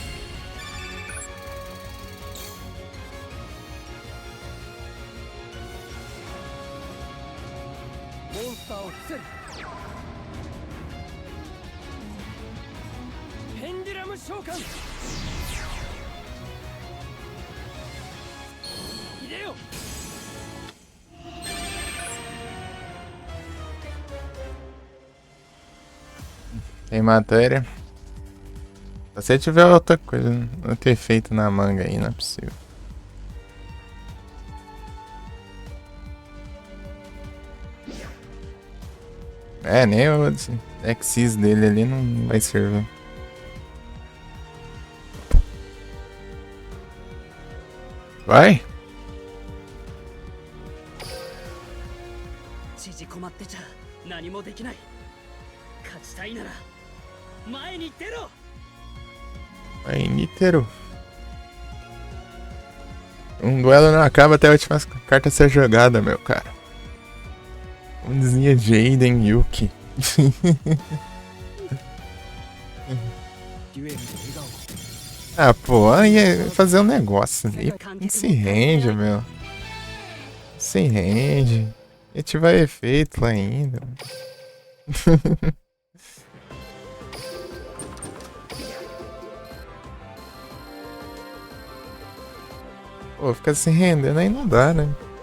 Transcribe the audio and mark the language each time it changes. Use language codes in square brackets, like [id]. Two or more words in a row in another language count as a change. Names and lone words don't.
[ja] モンスターを伏せる。ペンデュラム召喚。入れよ。 [pt] Tem matéria. Se você tiver outra coisa, outro efeito na manga aí, não é possível. É, nem o Exis dele ali não vai servir. Vai? [ja] 縮こまってちゃ何もできない。勝ちたいなら前に出ろ。 [pt] Vai, Nítero. Duelo não acaba até a última carta ser jogada, meu cara. Onzinha Jaden Yuki. [ja] デュエルで笑顔を。 [pt] Ah, pô, ia fazer um negócio ali. Não se rende, meu. Não se rende. Ia ativar efeito lá ainda. Pô, ficar se rendendo aí não dá, né?